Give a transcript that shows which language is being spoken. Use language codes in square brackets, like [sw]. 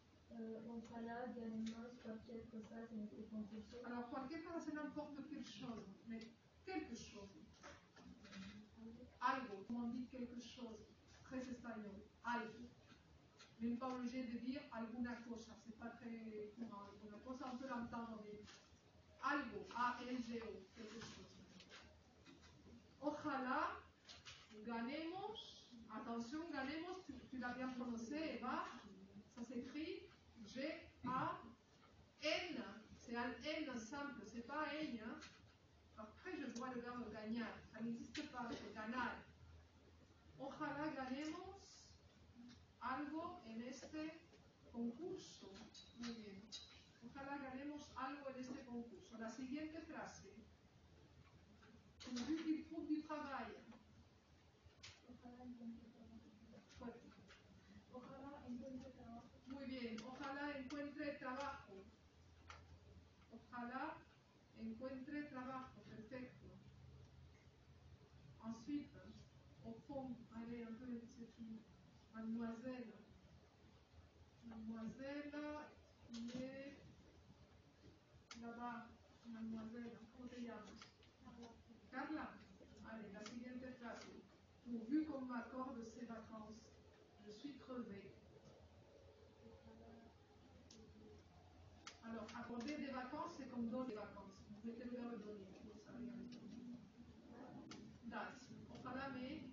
[es] Ojalá ganemos cualquier cosa en este concurso. [fr] Alors, [es] cualquier cosa, [fr] c'est n'importe quelle chose, mais quelque chose. Algo, comme on dit quelque chose, très espagnol, algo. Même pas obligé de dire [es] alguna cosa, [fr] c'est pas très courant. [es] Alguna cosa, [fr] on peut l'entendre, mais algo, A-L-G-O, quelque chose. [es] Ojalá ganemos, [fr] attention, ganemos, tu l'as bien prononcé, Eva, ça s'écrit G-A-N, c'est un N simple, c'est pas un N, hein. Après, je vois le verbe ganar, ça n'existe pas, c'est ganar. [es] Ojalá ganemos algo en este concurso. Muy bien. Ojalá ganemos algo en este concurso. La siguiente frase. [fr] Pourvu qu'il trouve du travail. [es] Ojalá encuentre trabajo. Fuerte. Ojalá encuentre trabajo. Muy bien. Ojalá encuentre trabajo. Ojalá encuentre trabajo. Perfecto. [fr] Ensuite, au fond, allez, un peu, c'est une mademoiselle. Mademoiselle, qui est là-bas. [es] Mademoiselle, ¿cómo te llamas? Carla. [fr] Allez, [es] la siguiente frase. [fr] Pourvu qu'on m'accorde ces vacances, je suis crevée. Accorder des vacances, c'est comme donner des vacances. Vous mettez le verbe donner, vous savez. Das. [es] Ojalá me.